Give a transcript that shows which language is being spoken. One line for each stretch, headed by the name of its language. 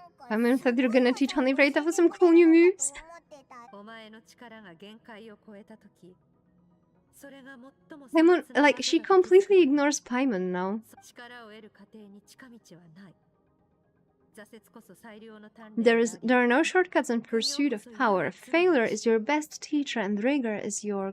English: I mean, I thought you were gonna teach Honey Ray to some cool new moves.
Japanese: お前の力が限界を超えたとき、それが最も
English: Paimon, like, she completely ignores Paimon now.
Japanese: 力を得る過程に近道はない。挫折こそ最良の鍛錬
English: There are no shortcuts in pursuit of power. Failure is your best teacher and rigor is your